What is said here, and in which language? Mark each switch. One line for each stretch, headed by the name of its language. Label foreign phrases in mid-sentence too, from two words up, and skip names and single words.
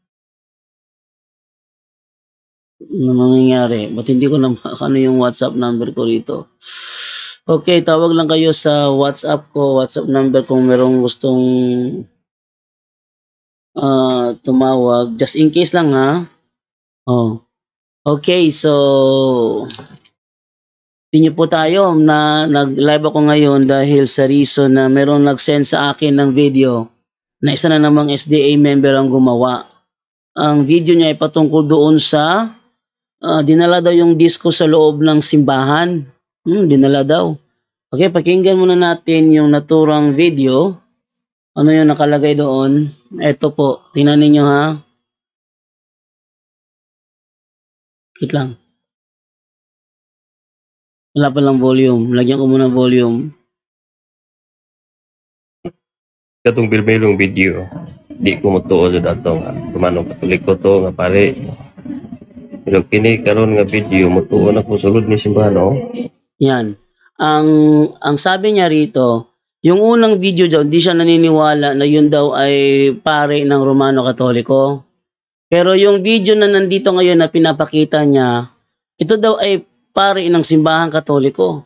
Filipino: Ano nangyayari? Ba't hindi ko na ano yung WhatsApp number ko rito? Okay, tawag lang kayo sa WhatsApp ko, WhatsApp number kung merong gustong tumawag.
English: Just in case
Filipino: lang ha. Okay, so pinyo po tayo na nag-live ako ngayon dahil sa reason na merong nag-send sa akin ng video na isa na namang SDA member ang gumawa. Ang video niya ay patungkol doon sa dinala daw yung disco sa loob ng simbahan. Dinala daw. Okay, pakinggan muna natin yung naturang video. Ano yung nakalagay doon? Ito po, tingnan ninyo ha. Wait lang. Wala pa lang volume. Lagyan ko muna volume.
Cebuano: Katong bilbilong video, di ko mutuo sa dato nga tumanong Katoliko to nga pare. Pero kini karon nga video mutuo na ko sulod ni simbahan.
Filipino: Yan. Ang sabi niya rito, yung unang video daw, hindi siya naniniwala na yun daw ay pare ng Romano Katoliko. Pero yung video na nandito ngayon na pinapakita niya, ito daw ay pare ng simbahan Katoliko.